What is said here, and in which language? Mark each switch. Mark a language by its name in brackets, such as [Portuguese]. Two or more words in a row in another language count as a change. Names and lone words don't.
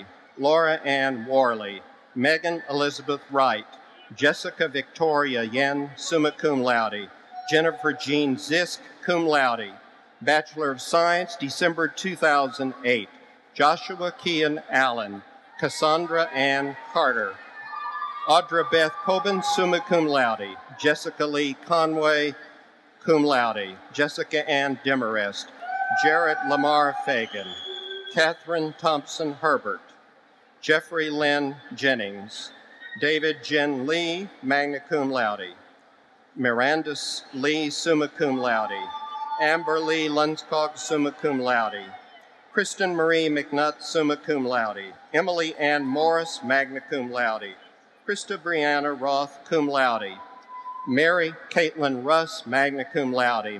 [English] Laura Ann Worley. Megan Elizabeth Wright. Jessica Victoria Yen, [Latin] summa cum laude. [English] Jennifer Jean Zisk, [Latin] cum laude. [English] Bachelor of Science, December 2008. Joshua Kean Allen. Cassandra Ann Carter. Audra Beth Coben, summa cum laude. Jessica Lee Conway, cum laude. Jessica Ann Demarest. Jared Lamar Fagan. Catherine Thompson Herbert. Jeffrey Lynn Jennings. David Jen Lee, [Latin] magna cum laude. Miranda Lee, summa cum laude. [English] Amber Lee Lundskog, [Latin] summa cum laude. [English] Kristen Marie McNutt, [Latin] summa cum laude. [English] Emily Ann Morris, [Latin] magna cum laude. [English] Krista Brianna Roth, [Latin] cum laude. [English] Mary Caitlin Russ, [Latin] magna cum laude.